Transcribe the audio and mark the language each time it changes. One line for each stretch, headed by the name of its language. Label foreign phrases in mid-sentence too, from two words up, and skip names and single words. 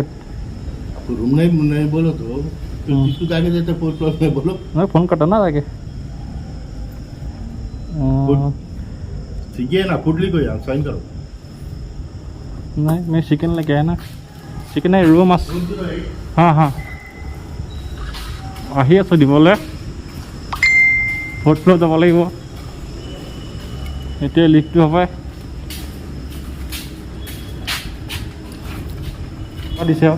Hindi: रूम नहीं बोलो तो किसको जाके देते
English: fourth floor
Hindi: में बोलो। मैं फोन करता ना आगे। ठीक है ना, फूड लिखो यहाँ, साइन करो। नहीं मैं चिकन लेके आया ना, चिकन है रो माছ। हाँ हाँ
Assamese: আহি আছোঁ দিবলৈ, 4th ফ্লোৰ যাব লাগিব, এতিয়া লিফ্টটো হ'ব দিছে আৰু।